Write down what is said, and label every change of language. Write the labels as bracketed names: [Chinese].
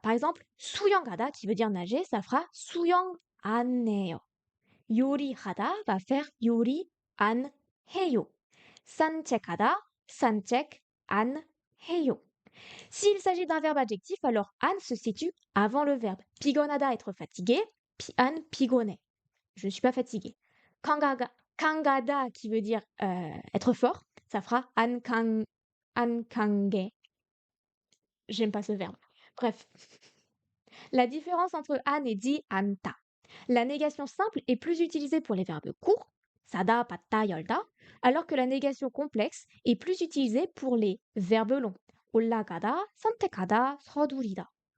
[French] Par exemple, 수영하다 qui veut dire nager, ça fera [Korean] 수영 안 해요. 요리하다 [French] va faire [Korean] 요리 안 해요. 산책하다, 산책 안 해요. [French] S'il s'agit d'un verbe adjectif, alors 안 se situe avant le verbe. [Korean] 피곤하다, [French] être fatigué, [Korean] 안 피곤해. [French] Je ne suis pas fatigué. 강하다 qui veut dire être fort, ça fera [Korean] 안 강해. [French] J'aime pas ce verbe. Bref. La différence entre 안 et di anta. La négation simple est plus utilisée pour les verbes courts, sada, patta, 열다, alors que la négation complexe est plus utilisée pour les verbes longs, 올라가다, 선택하다, 서두르다.